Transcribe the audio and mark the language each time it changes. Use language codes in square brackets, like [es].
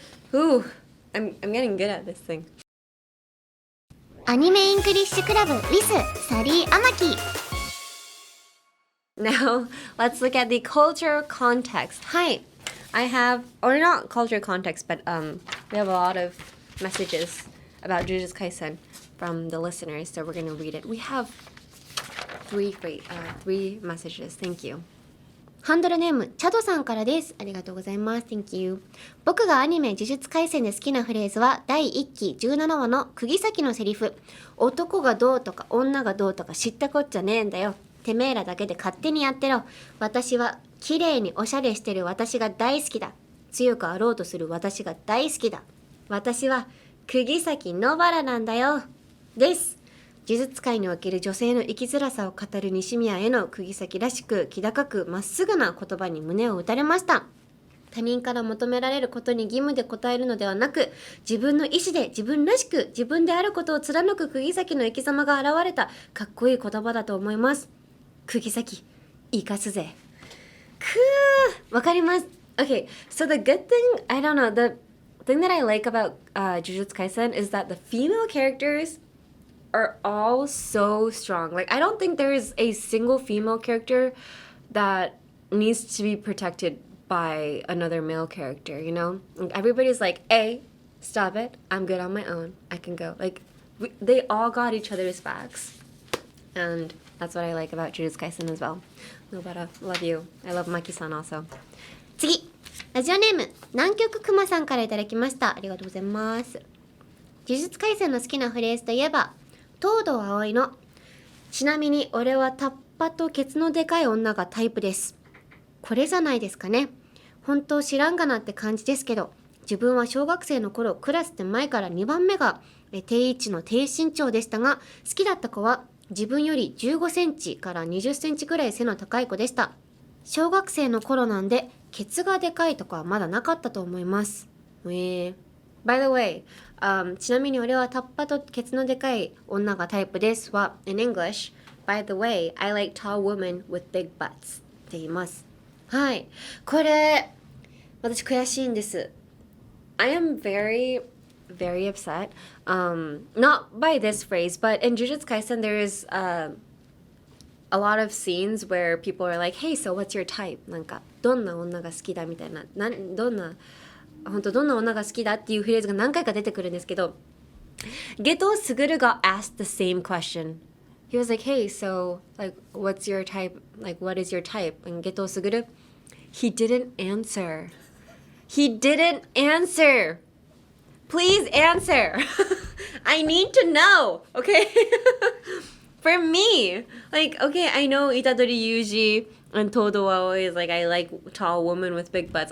[en] Ooh, I'm getting good at this thing. [ja] アニメイングリッシュクラブ with サリー・アマキ。 [en] Now, let's look at the cultural context. Hi, I have, or not cultural context, but we have a lot of messages about Jujutsu Kaisen from the listeners, so we're going to read it. We have three messages. Thank you. [ja] ハンドルネームチャドさんからです。ありがとうございます。 [en] Thank you. [ja] 僕がアニメ呪術廻戦で好きなフレーズは第1期17話の釘崎のセリフ。男がどうとか女がどうとか知ったこっちゃねえんだよ。てめえらだけで勝手にやってろ。私は綺麗におしゃれしてる私が大好きだ。強くあろうとする私が大好きだ。私は釘崎野原なんだよ。です。呪術界における女性の生きづらさを語る西宮への釘崎らしく気高くまっすぐな言葉に胸を打たれました。他人から求められることに義務で応えるのではなく、自分の意思で自分らしく自分であることを貫く釘崎の生き様が現れたかっこいい言葉だと思います。釘崎、生かすぜ。わかります。 [en] Okay, so the good thing, I don't know, the thing that I like about Jujutsu Kaisen is that the female characters are all so strong. Like, I don't think there is a single female character that needs to be protected by another male character, you know? Like, everybody's like, hey, stop it. I'm good on my own. I can go. Like, they all got each other's backs. And that's what I like about Jujutsu Kaisen as well. Nobara, love you. I love Maki-san also. [ja] 次、ラジオネーム南極くまさんからいただきました。ありがとうございます。呪術廻戦の好きなフレーズといえば東堂葵のちなみに俺はタッパとケツのでかい女がタイプです。これじゃないですかね。本当知らんがなって感じですけど、自分は小学生の頃クラスで前から2番目が定位置の低身長でしたが、好きだった子は自分より15センチから20センチくらい背の高い子でした。小学生の頃なんでケツがでかいとかはまだなかったと思います。 [en] By the way, [ja] ちなみに俺はタッパとケツのでかい女がタイプですは [en] in English, by the way, I like tall women with big butts [ja] って言います。はい。これ、私悔しいんです。 [en] I am very upset. Not by this phrase, but in Jujutsu Kaisen there is a lot of scenes where people are like, hey, so what's your type? [ja] なんか、どんな女が好きだみたいな。どんな女が好きだっていうフレーズが何回か出てくるんですけど、 [en] Geto Suguru got asked the same question. He was like, hey, so, like, what's your type? Like, what is your type? And Geto Suguru, he didn't answer. He didn't answer. Please answer. I need to know, okay? For me, like, okay, I know Itadori Yuji and Todo Aoi is like, I like tall women with big butts.